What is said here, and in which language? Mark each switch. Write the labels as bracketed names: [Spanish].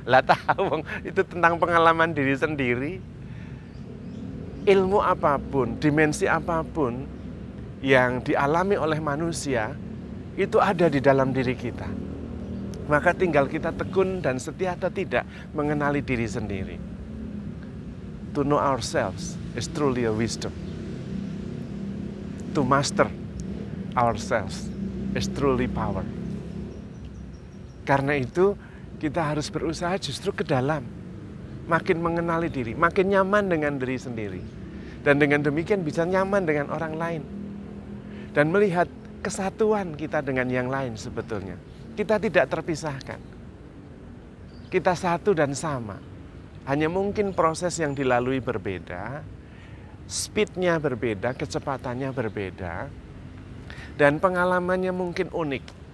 [Indonesian] Lah tahu, itu tentang pengalaman diri sendiri. Ilmu apapun, dimensi apapun yang dialami oleh manusia, itu ada di dalam diri kita. Maka tinggal kita tekun dan setia atau tidak mengenali diri sendiri. [English] To know ourselves is truly a wisdom. To master ourselves is truly power. [Indonesian] Karena itu kita harus berusaha justru ke dalam, makin mengenali diri, makin nyaman dengan diri sendiri, dan dengan demikian bisa nyaman dengan orang lain, dan melihat kesatuan kita dengan yang lain. Sebetulnya kita tidak terpisahkan, kita satu dan sama, hanya mungkin proses yang dilalui berbeda, speednya berbeda, kecepatannya berbeda, dan pengalamannya mungkin unik.